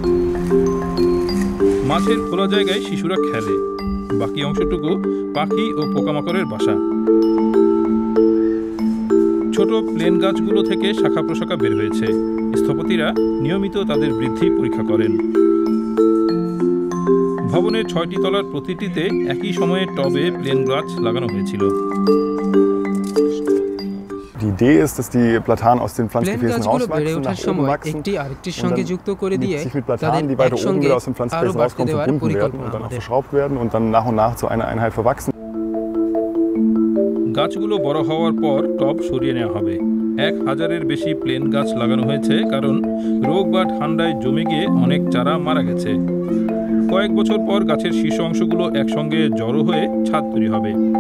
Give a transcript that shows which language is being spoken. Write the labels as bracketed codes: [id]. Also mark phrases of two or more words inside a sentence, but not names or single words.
[bn] মাঝের খোলা জায়গায় শিশুরা খেলে, বাকি অংশটুকু পাখি ও পোকামাকড়ের বাসা। ছোট প্লেন গাছগুলো থেকে শাখা প্রশাখা বের হয়েছে। স্থপতিরা নিয়মিত তাদের বৃদ্ধি পরীক্ষা করেন। ভবনের 6টি তলার প্রতিটিতে একই সময়ে টবে প্লেন গাছ লাগানো হয়েছিল। [de] Die Idee ist, dass die Platanen aus den Pflanzgefäßen rauswachsen, nach oben wachsen und sich mit Platanen, die weiter oben wieder aus den Pflanzgefäßen rauskommen, verbunden werden und dann auch verschraubt werden und dann nach und nach zu einer Einheit verwachsen. [bn] গাছগুলো বড় হওয়ার পর টব সরিয়ে নেওয়া হবে। 1000-এর বেশি প্লেন গাছ লাগানো হয়েছে, কারণ রোগ বা ঠান্ডায় জমে গিয়ে অনেক চারা মারা গেছে। কয়েক বছর পর গাছের শীর্ষ অংশগুলো একসঙ্গে জড়ো হয়ে ছাদ তৈরি হবে।